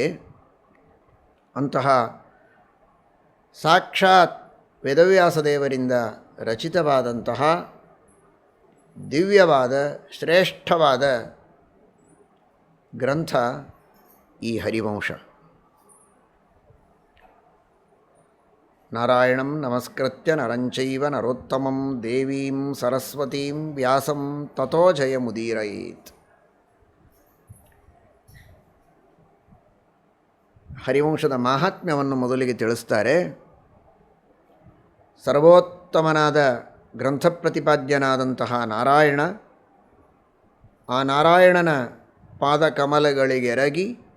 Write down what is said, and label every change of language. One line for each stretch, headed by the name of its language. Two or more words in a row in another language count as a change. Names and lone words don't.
Kannada: ಅಂತಹ ಸಾಕ್ಷಾತ್ ವೇದವ್ಯಾಸದೇವರಿಂದ ರಚಿತವಾದಂತಹ ದಿವ್ಯವಾದ ಶ್ರೇಷ್ಠವಾದ ಗ್ರಂಥ ಈ ಹರಿವಂಶ.
Sanskrit: ನಾರಾಯಣಂ ನಮಸ್ಕೃತ್ಯ ನರಂಚೈವ ನರೋತ್ತಮಂ ದೇವೀಂ ಸರಸ್ವತೀಂ ವ್ಯಾಸಂ ತತೋ ಜಯಮುದೀರಯೇತ್.
Kannada: ಹರಿವಂಶದ ಮಾಹಾತ್ಮ್ಯವನ್ನು ಮೊದಲಿಗೆ ತಿಳಿಸ್ತಾರೆ. ಸರ್ವೋತ್ತಮನಾದ ಗ್ರಂಥ ಪ್ರತಿಪಾದ್ಯನಾದಂತಹ ನಾರಾಯಣ, ಆ ನಾರಾಯಣನ ಪಾದಕಮಲಗಳಿಗೆರಗಿ